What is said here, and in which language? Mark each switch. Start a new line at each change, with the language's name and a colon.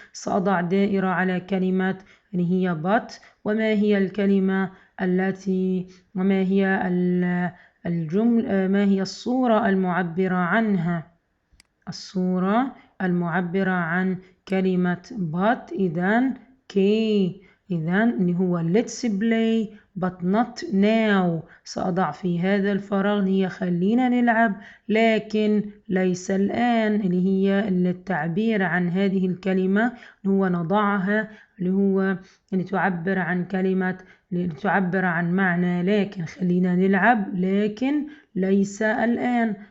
Arabic: سأضع دائرة على كلمة اللي هي but. وما هي الكلمة وما هي الجملة، ما هي الصورة المعبرة عنها؟ الصورة المعبرة عن كلمة but إذن K. إذن اللي هو
English: let's play but not now.
Arabic: سأضع في هذا الفراغ اللي هي خلينا نلعب لكن ليس الآن، اللي هي التعبير عن هذه الكلمة اللي هو نضعها اللي هو اللي تعبر عن كلمة، اللي تعبر عن معنى لكن خلينا نلعب لكن ليس الآن.